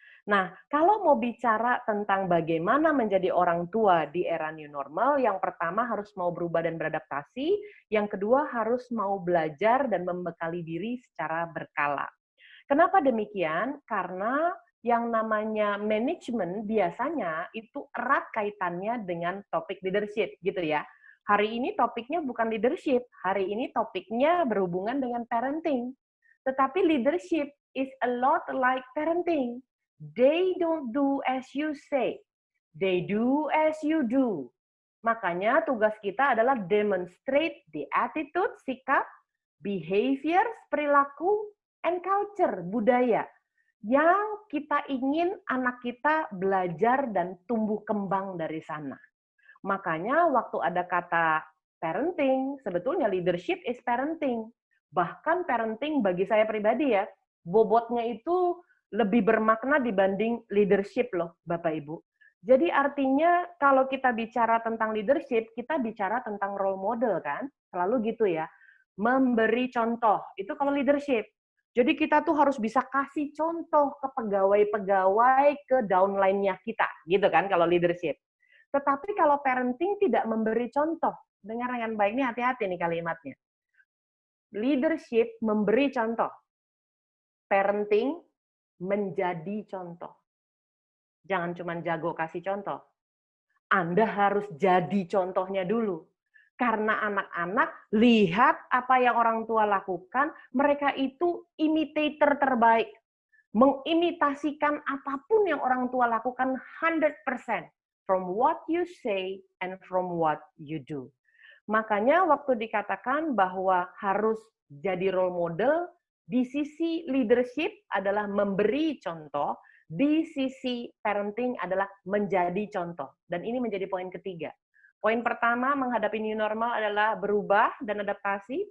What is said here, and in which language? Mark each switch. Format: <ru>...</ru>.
<id>Nah, kalau mau bicara tentang bagaimana menjadi orang tua di era new normal, yang pertama harus mau berubah dan beradaptasi, yang kedua harus mau belajar dan membekali diri secara berkala. Kenapa demikian? Karena yang namanya manajemen biasanya itu erat kaitannya dengan topik leadership, gitu ya. Hari ini topiknya bukan leadership, hari ini topiknya berhubungan dengan parenting. Tetapi</id> <en>leadership is a lot like parenting. They don't do as you say. They do as you do.</en> <id>Makanya tugas kita adalah</id> <en>demonstrate the attitude,</en> <id>sikap,</id> <en>behaviors,</en> <id>perilaku,</id> <en>and culture,</en> <id>budaya, yang kita ingin anak kita belajar dan tumbuh kembang dari sana. Makanya waktu ada kata</id> <en>parenting.</en> <id>Sebetulnya</id> <en>leadership is parenting.</en> <id>Bahkan parenting bagi saya pribadi ya, bobotnya itu lebih bermakna dibanding leadership loh, Bapak Ibu. Jadi artinya kalau kita bicara tentang leadership, kita bicara tentang role model kan? Selalu gitu ya. Memberi contoh, itu kalau leadership. Jadi kita tuh harus bisa kasih contoh ke pegawai-pegawai, ke downline-nya kita, gitu kan kalau leadership. Tetapi kalau parenting tidak memberi contoh, dengar dengan baik, ini hati-hati nih kalimatnya. Leadership memberi contoh, parenting menjadi contoh. Jangan cuma jago kasih contoh. Anda harus jadi contohnya dulu. Karena anak-anak lihat apa yang orang tua lakukan, mereka itu imitator terbaik. Mengimitasikan apapun yang orang tua lakukan 100%.</id> <en>From what you say and from what you do.</en> <id>Makanya waktu dikatakan bahwa harus jadi role model, di sisi leadership adalah memberi contoh, di sisi parenting adalah menjadi contoh. Dan ini menjadi poin ketiga. Poin pertama, menghadapi new normal adalah berubah dan adaptasi.</id>